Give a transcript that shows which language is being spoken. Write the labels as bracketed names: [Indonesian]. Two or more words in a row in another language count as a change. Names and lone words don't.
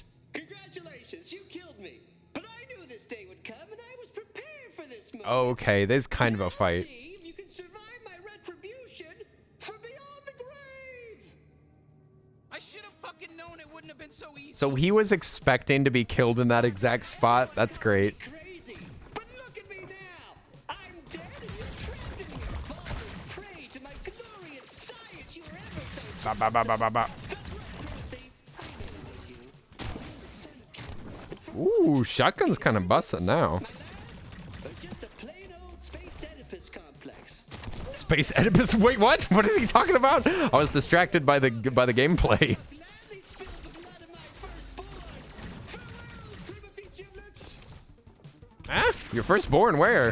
[English] Congratulations, you killed me. But I knew this day would come, and I was prepared for this moment. Okay, there's kind of a fight. See if you can survive my retribution from beyond the grave. I should have fucking known it wouldn't have been so easy. So he was expecting to be killed in that exact spot. That's great. Ba, ba, ba, ba, ba, ba. Ooh, shotgun's kind of busting now. Space Oedipus. Wait, what? What is he talking about? I was distracted by the gameplay. Huh? Your firstborn? Where?